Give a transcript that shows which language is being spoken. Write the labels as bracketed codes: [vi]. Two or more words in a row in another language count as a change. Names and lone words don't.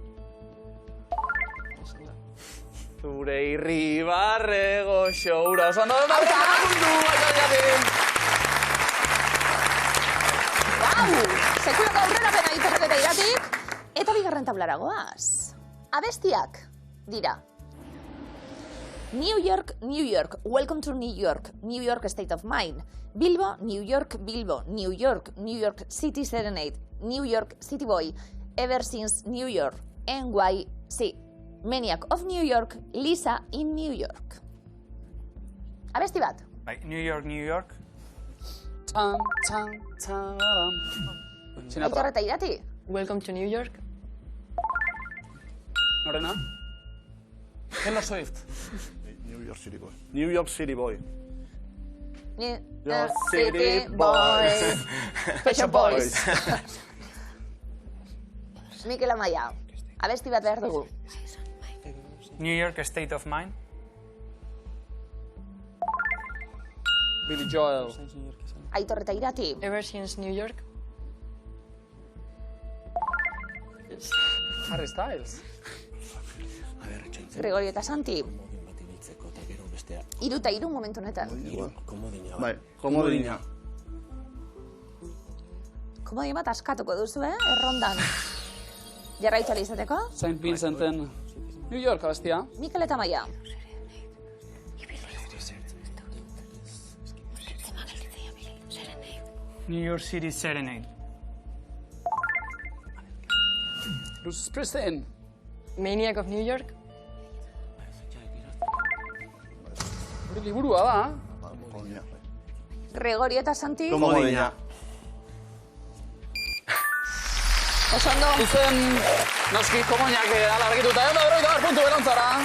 [eu] Zure irribarre goxo ura. Oso ondo puntu, Wow! Sekulako aurrerapena Aitor eta Iratik. Eta bigarren tablara goaz. Abestiak dira. New York, New York, welcome to New York, New York State of Mind. Bilbo, New York, Bilbo, New York, New York City Serenade, New York City Boy, Ever Since New York, NYC, Maniac of New York, Lisa in New York. Abesti bat. Bai, New York, New York. Tan, tan, taram. Aitor eta Irati. Welcome to New York. Norena? Taylor Swift. New York City Boy. New York City Boy. New York City Boys. Fashion Boys. Mikel Amaia. Abesti bat behar dugu. New York State of Mind. Billy Joel. Aitor eta Irati. Ever Since New York. Harry Styles. Gregorio eta Santi. Hiru eta hiru momentu honetan. Bai, komodina. Komodin bat askatuko duzu, errondan. Jarraitu izateko. Saint Vincenten. New York abestia. Mikel eta Amaia. New York City Serenade. Bruce Springsteen. Maniac of New York. Hori liburua da. Komodina. Gregorio eta Santi. Komodina. Oso ondo. Zuzen, noski, komoinak ala argituta. Puntu berantzara.